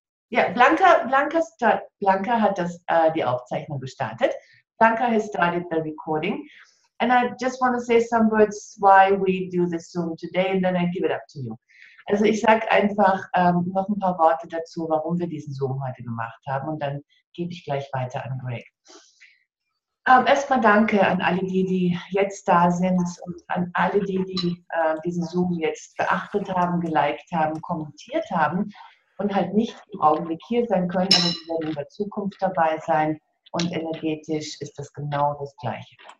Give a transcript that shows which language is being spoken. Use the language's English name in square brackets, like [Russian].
[German] Yeah, Blanca hat die Aufzeichnung gestartet. [English] Blanca has started the recording. And I just want to say some words why we do this Zoom today, and then I give it up to you. [German] Also ich sage einfach noch ein paar Worte dazu, warum wir diesen Zoom heute gemacht haben, und dann gebe ich gleich weiter an Greg. Erstmal danke an alle die jetzt da sind, und an alle die diesen Zoom jetzt beachtet haben, geliked haben, kommentiert haben und halt nicht im Augenblick hier sein können, aber sie werden in der Zukunft dabei sein, und energetisch ist das genau das Gleiche.